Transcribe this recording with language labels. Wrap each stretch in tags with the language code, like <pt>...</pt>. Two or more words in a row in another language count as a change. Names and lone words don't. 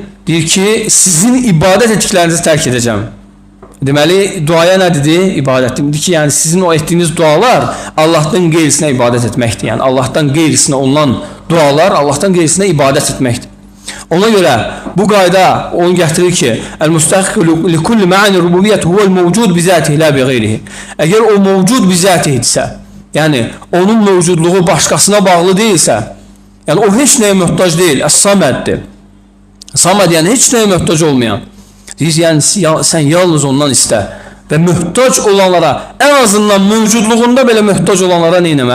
<az>Deyir ki, sizin ibadət etdiklərinizi tərk edəcəm. Deməli, duaya nə dedi? İbadət. Dedi ki, yəni sizin o etdiyiniz dualar Allahdan qeyrisinə ibadət etməkdir. Yəni, Allahdan qeyrisinə olunan dualar Allahdan qeyrisinə ibadət etməkdir. Ona görə bu qayda onu gətirir ki,</az> <ar>المستحق لكل معاني الربوبية هو الموجود بذاته لا بغيره.</ar> <az>Əgər o mevcud bi zatihidirsə, yəni onun mevcudluğu başqasına bağlı deyilsə, yəni o heç nəyə möhtac deyil, əs-saməddir. Saməd yəni heç nəyə möhtac olmayan. Deyir, yəni sən yalnız ondan istə və möhtac olanlara, ən azından mövcudluğunda belə möhtac olanlara neynəmə?</az>